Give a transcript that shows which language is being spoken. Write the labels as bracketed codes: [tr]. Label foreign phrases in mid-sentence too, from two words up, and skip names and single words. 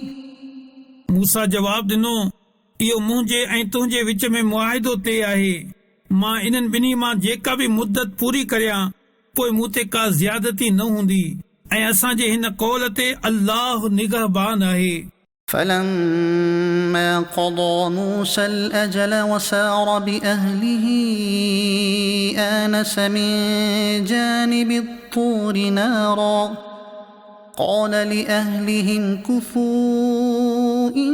[sd] मूसा जवाब ॾिनो इहो मुंहिंजे ऐं तुंहिंजे विच में मुआहिदो ते आहे मां इन्हनि ॿिन्ही मां जेका बि मुद्दत पूरी करियां पोइ मूं ते का ज़्यादती न हूंदी ऐं असांजे हिन कौल ते अल्लाह निगहबान आहे। [ar] فلما قضى موسى الأجل وسار بأهله آنس من جانب الطور نارا قال لأهلهم كثوا